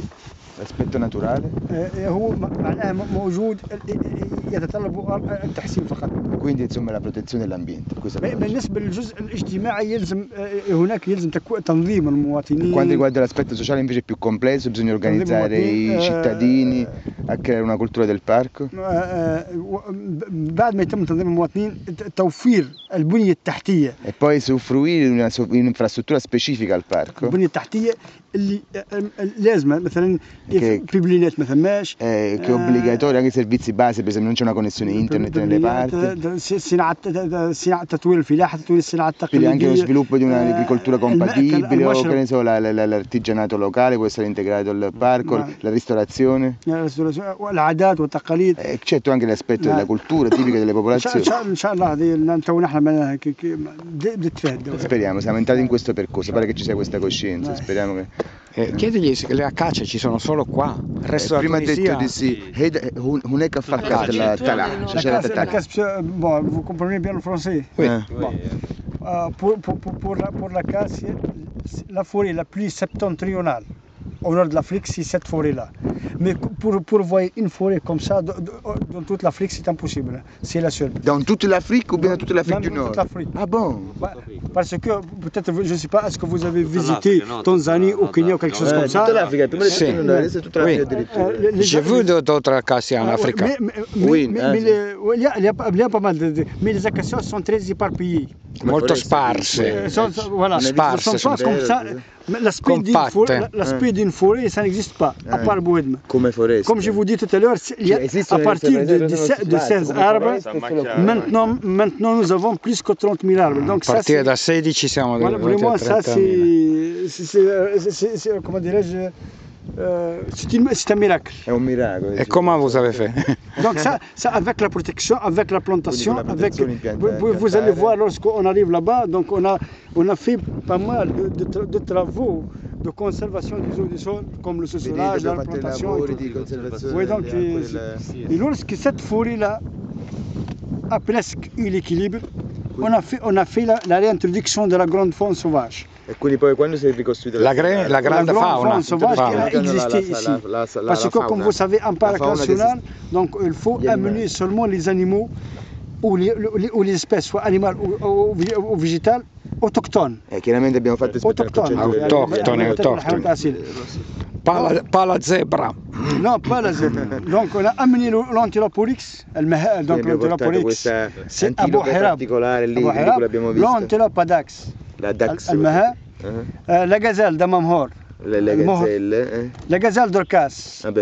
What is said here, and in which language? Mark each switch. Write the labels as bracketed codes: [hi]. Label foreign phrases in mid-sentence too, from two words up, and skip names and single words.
[it] l'aspetto naturale. [ar] هو معناها موجود يتطلب التحسين فقط. [it] Quindi insomma la protezione dell'ambiente. [ar] بالنسبة للجزء الاجتماعي هناك يلزم تنظيم المواطنين. [it] Quanto riguarda l'aspetto sociale invece è più complesso, bisogna organizzare i cittadini a creare una cultura del parco. [ar] بعد ما يتم تنظيم المواطنين توفير البنية التحتية. [it] E poi usufruire di un'infrastruttura specifica al parco. [ar] البنية التحتية اللي لازمة مثلا بيبلينات ما ثماش. [it] Che è obbligatorio anche i servizi base, per esempio non c'è una connessione internet nelle parti. [ar] صناعة تطوير الفلاحة، تطوير الصناعة التقليدية. [it] Quindi anche lo sviluppo di un'agricoltura compatibile o che ne so, l'artigianato locale può essere integrato al parco, la ristorazione. [ar] والعادات والتقاليد. [it] Certo anche l'aspetto della cultura tipica delle popolazioni. [ar] إن شاء الله هذه تو نحن بنتفاهموا. [it] Speriamo, siamo entrati in questo percorso, pare che ci sia questa coscienza, speriamo che... Chiedigli se le acacie ci sono solo qua, il resto della prima ha Tunisia... detto di sì, [ar] هناك فقط التلع شجرة التلع. [fr] Bon, vous comprenez bien le français? Oui. Bon. Pour l'acacie, la forêt la plus septentrionale au nord de l'Afrique, c'est cette forêt-là. Mais pour voir une forêt comme ça dans toute l'Afrique, c'est impossible. C'est la seule. Dans toute l'Afrique ou bien dans toute l'Afrique du Nord? Toute l'Afrique. Ah bon? Parce que peut-être, je ne sais pas, est-ce que vous avez visité Tanzanie ou Kenya ou quelque chose comme ça? Toute l'Afrique, c'est toute l'Afrique addirittura. J'ai vu d'autres acacias en Afrique. Oui, mais il y a pas mal mais les acacias sont très éparpillées. [it] Molto sparse. [fr] Voilà, Sparse, ne sont pas comme ça. L'aspect d'une forêt, ça n'existe pas, à part Boedme. [it] Come foreste. [fr] Comme je vous dis tout à l'heure, à partir de 16 arbres, maintenant nous avons plus que 30 000 arbres. Donc [it] A partire da 16 siamo [fr] voilà, vraiment, [it] a 30 [fr] ça c'est, comment dirais-je, c'est un miracle. [it] È un miracolo. [fr] Et comment vous avez fait? Donc ça avec la protection, avec la plantation, avec vous allez voir lorsqu'on arrive là-bas, donc on a fait pas mal de travaux de conservation des eaux du sol, comme le sous-solage, la plantation. Oui, donc et lorsque cette forêt-là a presque eu l'équilibre, on a fait la réintroduction de la grande faune sauvage. [it] E quindi poi quando si è ricostruita la grande fauna [fr] sauvage qui a existé ici. Parce que comme vous savez, en parc national, donc il faut amener seulement les animaux ou les espèces, soit animales ou végétales, autochtones. [it] Chiaramente abbiamo fatto autoctone. [fr] Pas la zebra. Non, pas la zebra. Donc on a amené l'antiloporix, donc l'antiloporix, c'est Abou Hirab. L'antilope Dax. La Dax. La gazelle d'Amamhor. La gazelle d'Orcas.